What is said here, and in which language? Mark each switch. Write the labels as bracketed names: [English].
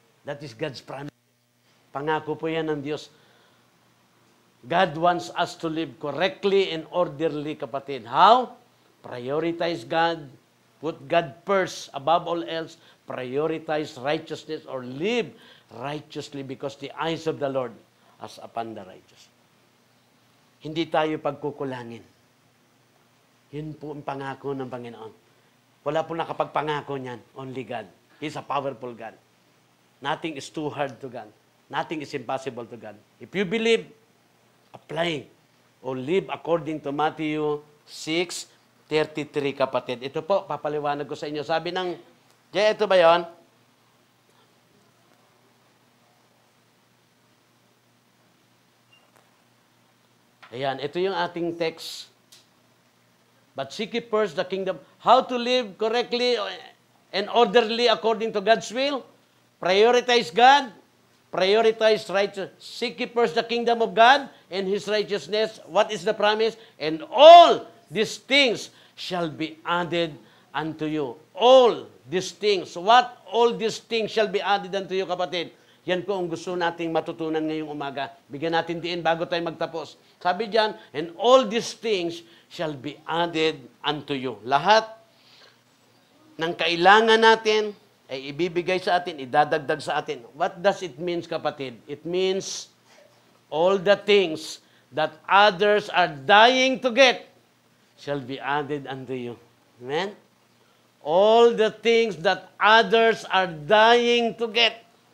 [English] That is God's promise. [Filipino] Pangako po yan ng Diyos. [English] God wants us to live correctly and orderly, kapatid. How? Prioritize God. Put God first above all else. Prioritize righteousness or live righteously because the eyes of the Lord as upon the righteous. [Filipino] Hindi tayo pagkukulangin. Yun po ang pangako ng Panginoon. Wala po nakapagpangako niyan. [English] Only God. He's a powerful God. Nothing is too hard to God. Nothing is impossible to God. If you believe, apply or live according to Matthew 6:33, kapatid. [Filipino] Ito po, papaliwanag ko sa inyo. Sabi ng, ito ba yon? Ayan, ito yung ating text. [English] But seek ye first the kingdom. How to live correctly and orderly according to God's will? Prioritize God. Prioritize righteousness. Seek ye first the kingdom of God and His righteousness. What is the promise? And all these things shall be added unto you. All these things. What? All these things shall be added unto you, kapatid. [Filipino] Yan po ang gusto nating matutunan ngayong umaga. Bigyan natin diin bago tayo magtapos. Sabi diyan, [English] and all these things shall be added unto you. [Filipino] Lahat ng kailangan natin ay ibibigay sa atin, idadagdag sa atin. [English] What does it mean, kapatid? It means all the things that others are dying to get shall be added unto you. Amen? All the things that others are dying to get.